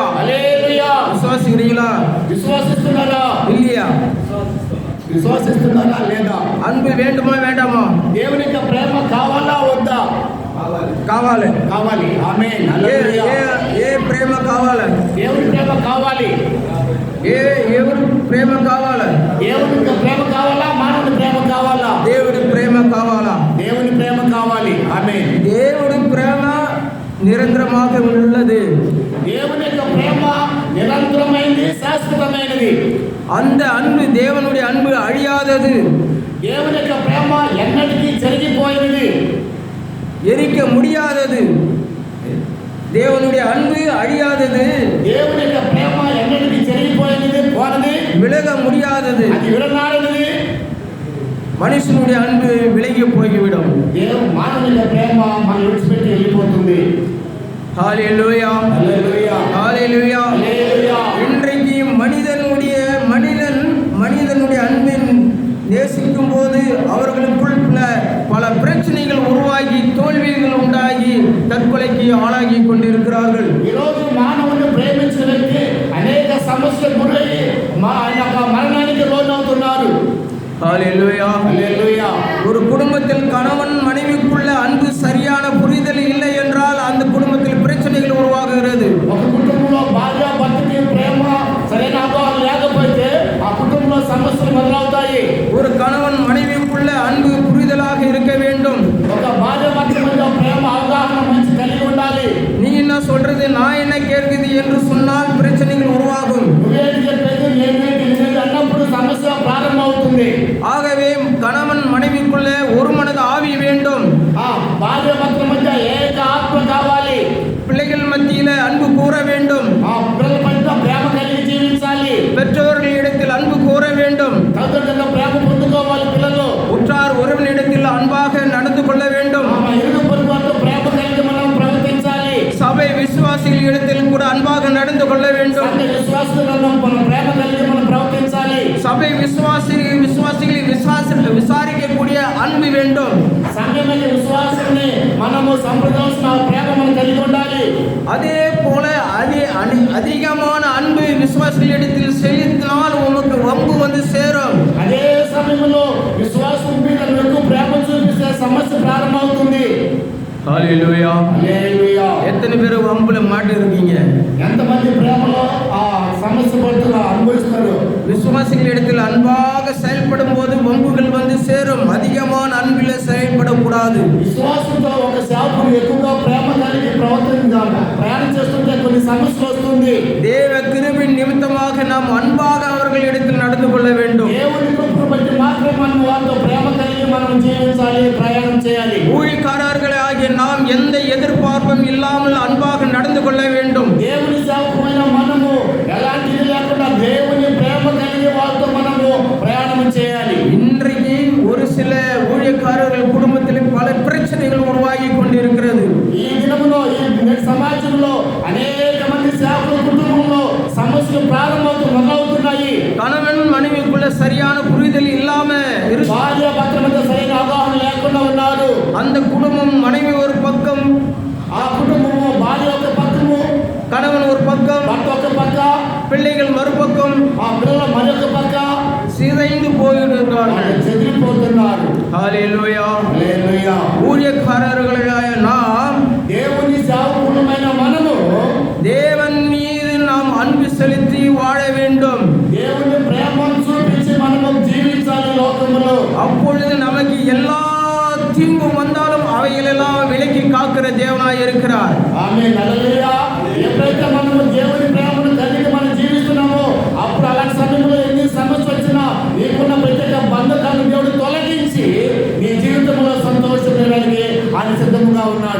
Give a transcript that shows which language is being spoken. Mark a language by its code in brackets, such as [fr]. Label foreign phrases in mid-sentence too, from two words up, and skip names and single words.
[te] హల్లెలూయా. [ta] விசுவாசிக்கிறீங்களா? [te] విశ్వాసిస్తున్నారా? [ta] இல்லையா? [te] విశ్వాసిస్తున్నారా లేదా? [ta] அன்பு வேண்டுமா வேண்டாமா? [te] దేవుని యొక్క ప్రేమ కావాలా వద్దా? కావాలి. కావాలి. ఆమేన్. ఏ హల్లెలూయా. ఏ ప్రేమ కావాలి? దేవుని ప్రేమ కావాలి. ఎవరు ప్రేమ కావాలి? దేవుని యొక్క ప్రేమ కావాలా? మానవుని ప్రేమ కావాలా? దేవుడి ప్రేమ కావాలా? దేవుని ప్రేమ కావాలి. ఆమేన్. దేవుడి ప్రేమ నిరంతరமாக உள்ளது. దేవుని యొక్క ప్రేమ నిరంతరమైనది, శాశ్వతమైనది. [ta] அந்த அன்பு தேவனுடைய அன்பு அழியாதது. [te] దేవుని యొక్క ప్రేమ ఎన్నటికీ జరిగిపోయినది, [ta] எரிக்க முடியாதது. தேவனுடைய அன்பு அழியாதது. [te] దేవుని యొక్క ప్రేమ ఎన్నటికీ జరిగిపోయినది, పోనది, [ta] விலக முடியாதது. [te] అది విడనాడనిది. [ta] மனுஷனுடைய அன்பு விலகி போய்விடும். [te] మానవుని యొక్క ప్రేమ మనం విడిచిపెట్టి వెళ్ళిపోతుంది. [ta] ஹல்லேலூயா. [te] హల్లెలూయా. [ta] ஹல்லேலூயா. [te] హల్లెలూయా. [ta] இன்றைக்கு மனிதனுடைய அன்பின் நேசிக்கும் போது அவர்களுக்குள் பல பிரச்சனைகள் உருவாகி தோல்விகள் உண்டாகி தற்கொலைக்கு ஆளாகி கொண்டிருக்கிறார்கள். [te] ఈరోజు మానవుని ప్రేమించిన వ్యక్తి అనేక సమస్యలు గురయ్యి మరణానికి లోనవుతున్నారు. [ta] ஹல்லேலூயா. [te] హల్లెలూయా. [ta] ஒரு குடும்பத்தில் கணவன் மனைவிக்குள்ள அன்பு சரியான புரிதல் இல்லை என்றால் அந்த குடும்பத்தில் பிரச்சனைகள் உருவாகுகிறது. [te] ఒక కుటుంబంలో భార్య భర్తకి ప్రేమ సరైన అవగాహన లేకపోతే ఆ కుటుంబంలో సమస్యలు మొదలవుతాయి. [ta] ஒரு கணவன் மனைவிக்குள்ள அன்பு புரிதலாக இருக்க வேண்டும். [te] ఒక భార్య భర్త మధ్య ప్రేమ అవగాహన మంచి కలిగి ఉండాలి. [ta] நீ என்ன சொல்றது நான் என்ன கேட்குது என்று சொன்னால் பிரச்சனைகள் உருவாகும். [te] నువ్వేంటి చెప్పేది నేనేంటి అన్నప్పుడు సమస్య ప్రారంభమవుతుంది. [ta] ஆகவே கணவன் மனைவிக்குள்ளே ஒரு மனது ஆவி வேண்டும். [te] భార్య భర్త మధ్య ఏక ఆత్మ కావాలి. [ta] பிள்ளைகள் மத்தியில அன்பு கூற வேண்டும். [te] పిల్లల మధ్య ప్రేమ కలిగి జీవించాలి. [ta] பெற்றோர்களிடத்தில் அன்பு கூற வேண்டும். [te] తల్లిదండ్రుల ప్రేమ పొందుకోవాలి పిల్లలు. [ta] உற்றார் உறவினரிடத்தில் அன்பாக நடந்து கொள்ள வேண்டும். [te] ఇరుగు పొరుగు వారితో ప్రేమ కలిగి మనం ప్రవర్తించాలి. [ta] சபை விசுவாசிகளிடத்தில் கூட அன்பாக நடந்து கொள்ள வேண்டும். [te] విశ్వాసులను మనం ప్రేమ కలిగి మనం ప్రవర్తించాలి. [ta] விசுவாசிகளை விசாரிக்கக்கூடிய அன்பு வேண்டும். [te] సంఘం యొక్క విశ్వాసాన్ని మనము సంప్రదించాల్సిన ప్రేమ మనం కలిగి ఉండాలి. [ta] அதே போல அதிகமான அன்பு விசுவாசிகளிடத்தில் செலுத்தினால் உனக்கு வம்பு வந்து சேரும். [te] అదే సమయంలో విశ్వాసం మీద ఎక్కువ ప్రేమ చూపిస్తే సమస్య ప్రారంభమవుతుంది. [ta] ஹல்லேலூயா. [te] హల్లెలూయా. [ta] எத்தனை பேர் வம்புல மாட்டி இருக்கீங்க? [te] ఎంతమంది ప్రేమలో ఆ సమస్య పడుతున్నా అనుభవిస్తున్నారు? [ta] விசுவாசிகளிடத்தில் அன்பாக செயல்படும் போது வம்புகள் வந்து சேரும். அதிகமான அன்பில் செயல்படக்கூடாது. [te] విశ్వాసంతో ఒక సేవకుడు ఎక్కువగా ప్రేమ కలిగి ప్రయాణం చేస్తుంటే కొన్ని సమస్యలు వస్తుంది. [ta] தேவ கிருபையின் நிமித்தமாக நாம் அன்பாக அவர்களிடத்தில் நடந்து கொள்ள வேண்டும். [te] దేవుని కృపను బట్టి మాత్రమే మనం వారితో ప్రేమ కలిగి మనం జీవించాలి, ప్రయాణం చేయాలి. [ta] ஊழியக்காரர்களே ஆகிய நாம் எந்த எதிர்பார்ப்பும் இல்லாமல் அன்பாக நடந்து கொள்ள வேண்டும். [te] దేవుని సేవకులైన మనము ఎలాంటి ఇది లేకుండా దేవుని ప్రేమ కలిగి వారితో మనము ప్రయాణం చేయాలి. [ta] இன்றைக்கு ஒரு சில ஊழியக்காரர்கள் குடும்பத்தில் பல பிரச்சனைகள் உருவாகி கொண்டிருக்கிறது. [te] ఈ దినములో ఈ సమాజంలో అనేక మంది సేవకుల కుటుంబంలో సమస్యలు మొదలవుతున్నాయి. [ta] கணவன் மனைவிக்குள்ள சரியான புரிதல் இல்லாம [te] భార్య భర్తల మధ్య సరైన అవగాహన లేకుండా ఉన్నారు. [ta] அந்த குடும்பம் மனைவி ஒரு பக்கம், [te] ఆ కుటుంబము భార్య ఒక పక్కము, [ta] கணவன் ஒரு பக்கம், [te] భర్త ఒక పక్క, [ta] பிள்ளைகள் மறுபக்கம், [te] ఆ పిల్లలు మరొక పక్క [ta] சிதைந்து போயிருக்கிறார்கள். [te] చెదిరిపోతున్నారు. [ta] ஹல்லேலூயா. [te] హల్లెలూయా. [ta] ஊழியக்காரர்களாയ நாம் [te] దేవుని సేవకులమైన మనము [ta] தேவன் மீது நாம் அன்பு செலுத்தி வாழ வேண்டும். [te] దేవుని ప్రేమను చూపించి మనము జీవించాలి లోకములో. [ta] அப்பொழுது நமக்கு எல்லா தீங்கும் வந்தாலும் அவைகளெல்லாம் விலக்கி காக்கிற தேவனாய் இருக்கிறார். [te] ఆమేన్. హల్లెలూయా. ఎప్పుడైతే మనము దేవుని ప్రేమను కలిగి మనం జీవిస్తున్నామో అప్పుడు అలాంటి సమయంలో ఎన్ని సమస్యలు వచ్చినా నీకున్న ప్రత్యేక బంధకాలను దేవుడు తొలగించి నీ జీవితంలో సంతోషపడడానికి ఆయన సిద్ధంగా ఉన్నాడు.